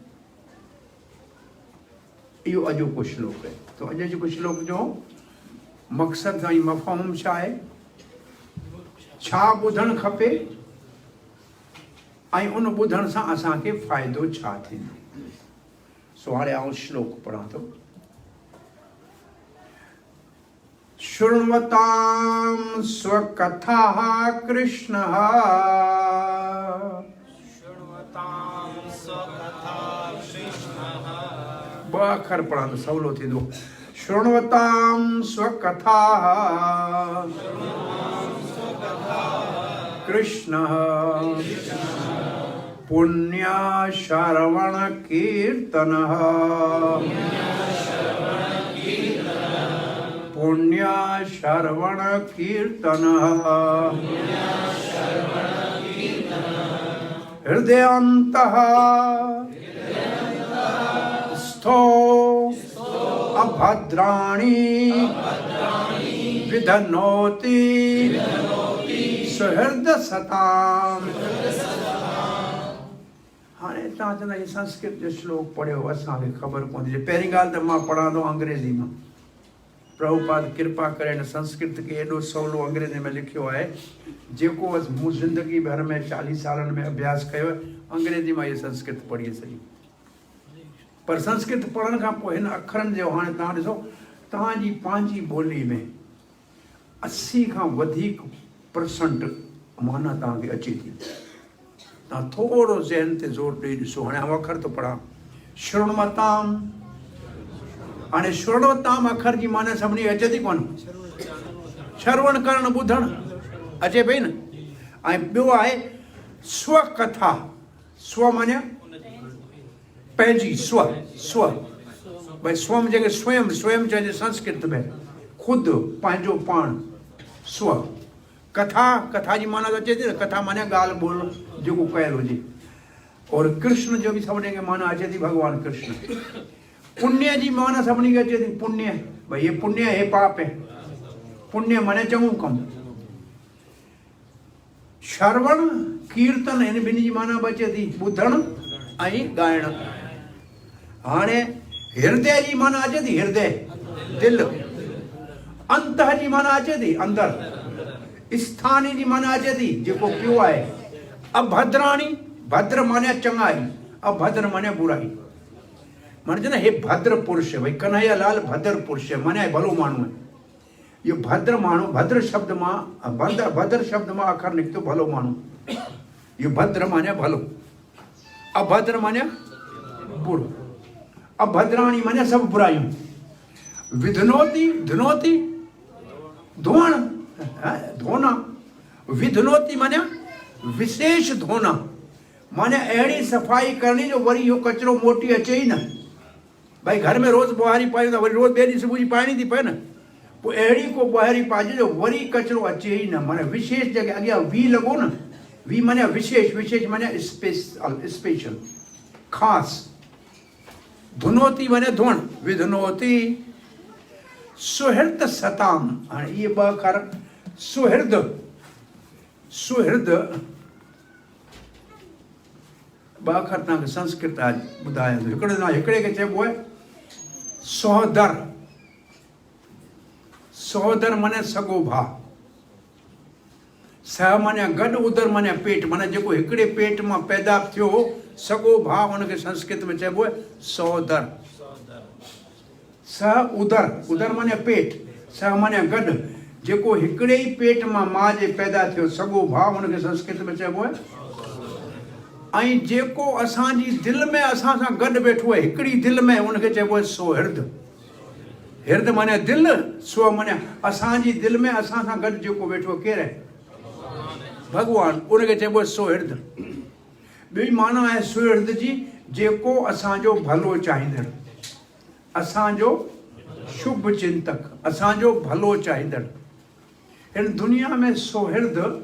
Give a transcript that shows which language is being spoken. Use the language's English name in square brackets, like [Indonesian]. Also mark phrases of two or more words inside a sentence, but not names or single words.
[Sindhi] इहो अॼोको श्लोक आहे। त अॼु जेको श्लोक जो मक़सदु ऐं मफ़हूम छा आहे? छा ॿुधणु खपे ऐं उन ॿुधण सां असांखे फ़ाइदो छा थींदो? सो हाणे आउं श्लोक पढ़ां थो। [Sanskrit] शृण्वतां स्वकथाः कृष्णः, [Sindhi] ॿ अखर पढ़ां त सवलो थींदो। [Sanskrit] शृण्वतां स्वकथाः कृष्णः पुण्या श्रवण कीर्तनः, पुण्या श्रवण कीर्तनः हृदयन्तः स्थो अभद्राणि विधनोति सुहृदसताम्। [Sindhi] हाणे तव्हां चवंदा हीअ संस्कृत जो श्लोक पढ़ियो, असांखे ख़बर पवंदी। पहिरीं ॻाल्हि त मां पढ़ां थो अंग्रेज़ी मां, प्रभुपाद कृपा करे संस्कृत के एडो सवलो अंग्रेजी में लिखियो है जेको मूं जिंदगी भर में 40 साल में अभ्यास कयो अंग्रेजी में ये संस्कृत पढ़ी सही पर संस्कृत पढ़ण खां पोइ हिन अखरनि जो हाणे तव्हां ॾिसो तव्हांजी पंहिंजी ॿोली में 80 खां वधीक % माना तव्हांखे अचे थी तव्हां थोरो ज़हन ते ज़ोर ॾेई ॾिसो हाणे आउं अखर थो पढ़ां श्रृणवताम हाणे श्रृणवताम अखर जी माना सभिनी अचे थी कोन श्रवण करणु ॿुधणु अचे पई न ऐं ॿियो आहे स्वकथा स्व माने पंहिंजी स्व स्व भई स्वम जेके स्वयं स्वयं चइजे संस्कृत में ख़ुदि पंहिंजो पाण स्व कथा कथा जी माना अचे थी न कथा माने ॻाल्हि ॿोल जेको कयल हुजे और कृष्ण जो बि सभिनी खे माना अचे थी भॻवानु कृष्ण पुण्य जी माना सभिनी खे अचे थी पुण्य भई हे पुण्य हे पाप है पुण्य माने चङो कमु [Sanskrit] श्रवण कीर्तन [Sindhi] हिन ॿिन्ही जी माना बि अचे थी ॿुधणु ऐं ॻाइणु हाणे हृदय जी माना अचे थी हृदय दिलि अंतः जी माना अचे थी अंदरि स्थानी जी माना अचे थी जेको पियो आहे अभद्राणी भद्र माने चङाई अभद्र माने बुराई माने न हे भद्र पुरुष भई कन्हैया लाल भद्र पुरुष माने भलो माण्हू आहे इहो भद्र माण्हू भद्र शब्द मां भद्र शब्द मां अखर निकितो भलो माण्हू इहो भद्र माने भलो अभद्र माने बुरो अभद्राणी माने सभु बुराइयूं विधनोती धुनोती धोअण धोना विधनोती माने विशेष धोना माने अहिड़ी सफ़ाई करणी जो वरी इहो कचिरो मोटी अचे ई न भाई घर में रोज़ ॿुहारी पायूं था वरी रोज़ ॿिए ॾींहुं सुबुह जी पाइणी थी पए न पोइ अहिड़ी को ॿुहारी पाइजे जो वरी कचिरो अचे ई न माने विशेष जॻह अॻियां वी लॻो न वी माने विशेष विशेष माने स्पेशल ख़ासि धुनोती माने धोअण विधनोती सुहृद सताम हाणे इहे ॿ अखर सुहृद सुहृद ॿ अखर तव्हांखे संस्कृत ॿुधायां थो हिकिड़े खे चइबो आहे सहोदर सहोदर माने सॻो भाउ सह माने गॾु उदर माने पेट माने जेको हिकिड़े पेट मां पैदा थियो सॻो भाउ हुनखे संस्कृत में चइबो आहे सहोदर सह उदर उदर माने पेट सह माने गॾु जेको हिकिड़े ई पेट मां माउ जे पैदा थियो सॻो भाउ हुनखे संस्कृत में चइबो आहे ऐं जेको असांजी दिलि में असां सां गॾु वेठो आहे हिकिड़ी दिलि में हुनखे चइबो आहे सोहृद हृद माने दिलि स्व माने असांजी दिलि में असां सां गॾु जेको वेठो केरु आहे भॻवानु उनखे चइबो आहे सोहृद ॿी माना आहे सुहृद जी जेको असांजो भलो चाहींदड़ असांजो शुभ चिंतक असांजो भलो चाहींदड़ हिन दुनिया में सोहृद